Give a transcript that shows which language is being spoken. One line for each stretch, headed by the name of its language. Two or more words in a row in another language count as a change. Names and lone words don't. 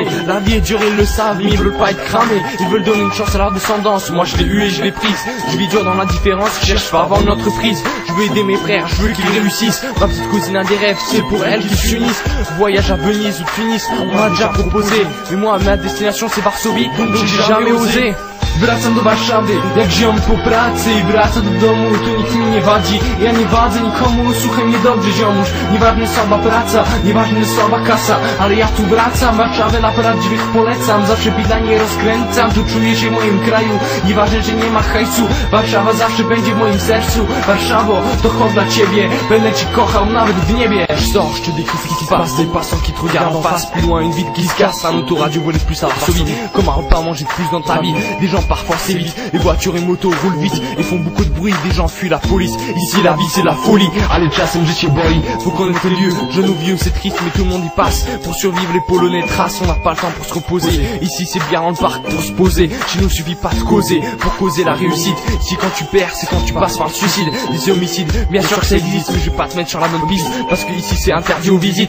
French: La vie est dure, ils le savent, mais ils veulent pas être cramés. Ils veulent donner une chance à leur descendance. Moi je l'ai eu et je l'ai prise. Je vis dur dans l'indifférence, je cherche pas à avoir une entreprise. Je veux aider mes frères, je veux qu'ils réussissent. Ma petite cousine a des rêves, c'est pour elle qu'ils s'unissent. Voyage à Venise ou Tunis, on m'a déjà proposé. Mais moi ma destination c'est Varsovie, donc j'ai jamais osé.
Polish: Wracam do Warszawy, jak ziom po pracy i wraca do domu, tu nikt mi nie wadzi. Ja nie wadzę nikomu, słuchaj mnie dobrze ziomuś. Nieważne słaba praca, nieważne słaba kasa, ale ja tu wracam, Warszawę na prawdziwych polecam. Zawsze bida nie rozkręcam, tu czuję się w moim kraju. Nieważne, że nie ma hajsu, Warszawa zawsze będzie w moim sercu. Warszawo, to chodź dla ciebie, będę ci kochał nawet w niebie.
French: Je sors, je te décris ce qui se passe, des passants qui te regardent en face. Plus loin une ville qui se casse, un autoradio volé plus à Varsovie. Comme un repas mangé de plus dans ta vie. Des gens parfois s'évitent, les voitures et motos roulent vite et font beaucoup de bruit, des gens fuient la police. Ici la vie c'est la folie, allez
Polish: czasem życie boli.
French: Faut connaître les lieux, jeunes ou vieux c'est triste mais tout le monde y passe. Pour survivre les Polonais tracent, on n'a pas le temps pour se reposer. Ici c'est bien dans le parc pour se poser, chez nous suffit pas de causer pour causer la réussite. Ici quand tu perds c'est quand tu passes par le suicide. Des homicides, bien sûr que ça existe, mais je vais pas te mettre sur la bonne piste, parce que ici c'est interdit aux visites.